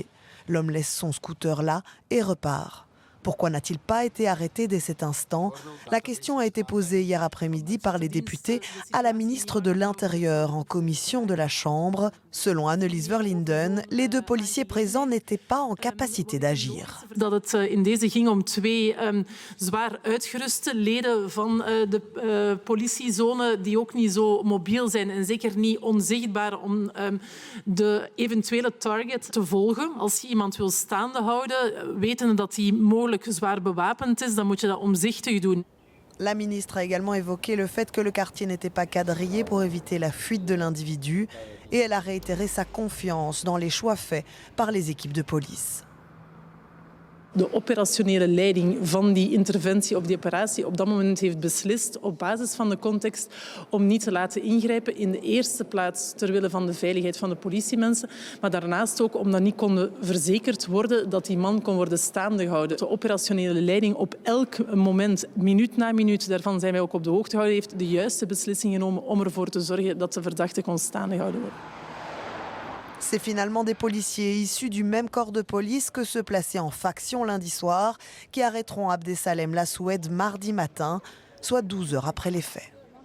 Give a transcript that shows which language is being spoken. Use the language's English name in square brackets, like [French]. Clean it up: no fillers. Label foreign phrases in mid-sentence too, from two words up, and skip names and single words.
[French] L'homme laisse son scooter là et repart. Pourquoi n'a-t-il pas été arrêté dès cet instant? La question a été posée hier après-midi par les députés à la ministre de l'Intérieur en commission de la Chambre. Selon Annelies Verlinden, les 2 policiers présents n'étaient pas en capacité d'agir. [Dutch] Dat het in deze ging om 2 zwaar uitgeruste leden van de politiezone die ook niet zo mobiel zijn en zeker niet onzichtbaar om de eventuele target te volgen. Als je iemand wil staande houden, wetende dat hij mogelijk zwaar bewapend is, dan moet je dat omzichtig doen. [French] La ministre a également évoqué le fait que le quartier n'était pas quadrillé pour éviter la fuite de l'individu et elle a réitéré sa confiance dans les choix faits par les équipes de police. [Dutch] De operationele leiding van die interventie op die operatie op dat moment heeft beslist op basis van de context om niet te laten ingrijpen. In de eerste plaats ter wille van de veiligheid van de politiemensen, maar daarnaast ook omdat niet kon verzekerd worden dat die man kon worden staande gehouden. De operationele leiding op elk moment, minuut na minuut, daarvan zijn wij ook op de hoogte gehouden, heeft de juiste beslissing genomen om ervoor te zorgen dat de verdachte kon staande gehouden worden. [French] C'est finalement des policiers issus du même corps de police que ceux placés en faction lundi soir qui arrêteront Abdesalem Lassoued mardi matin, soit 12 heures après les faits.